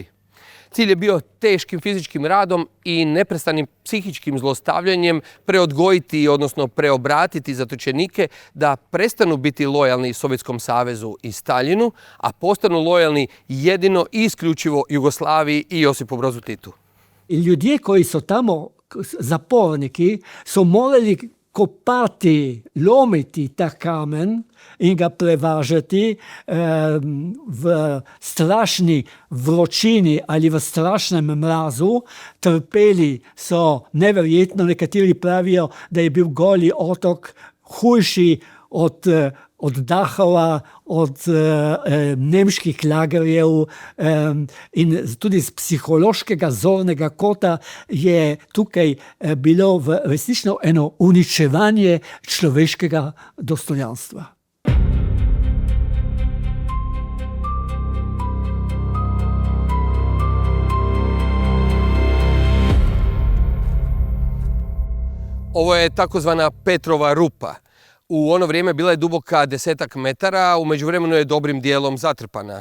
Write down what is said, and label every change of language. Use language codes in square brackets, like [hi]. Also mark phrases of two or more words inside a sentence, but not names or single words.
[hr] Cilj je bio teškim fizičkim radom i neprestanim psihičkim zlostavljanjem preodgojiti, odnosno preobratiti zatočenike da prestanu biti lojalni Sovjetskom savezu i Staljinu, a postanu lojalni jedino i isključivo Jugoslaviji i Josipu Brozu Titu. [sl] Ljudje [hr] koji su tamo, [sl] zaporniki, su morali kopati, lomiti ta kamen in ga prevažati v strašni vročini ali v strašnem mrazu. Trpeli so neverjetno, nekateri pravijo, da je bil Goli otok hujši od Dachova, od nemških lagerjev, in tudi z psihološkega zornega kota je tukaj bilo resnično eno uničevanje človeškega dostojanstva. [hr] Ovo je takozvana Petrova rupa. U ono vrijeme bila je duboka 10 metara, u međuvremenu je dobrim dijelom zatrpana.